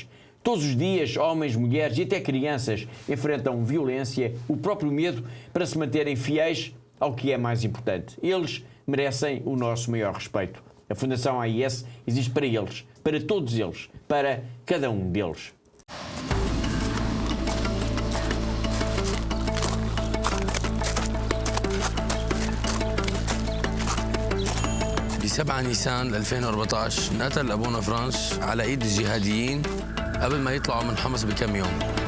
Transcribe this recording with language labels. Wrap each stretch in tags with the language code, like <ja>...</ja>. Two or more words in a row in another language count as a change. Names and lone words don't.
<pt>Todos os dias, homens, mulheres e até crianças enfrentam violência, o próprio medo, para se manterem fiéis ao que é mais importante. Eles merecem o nosso maior respeito. A Fundação AIS existe para eles, para todos eles, para cada um deles.</pt> <ar>ب 7 نيسان 2014 انقتل ابونا فرانس على ايد الجهاديين قبل ما يطلعوا من حمص بكم يوم.</ar>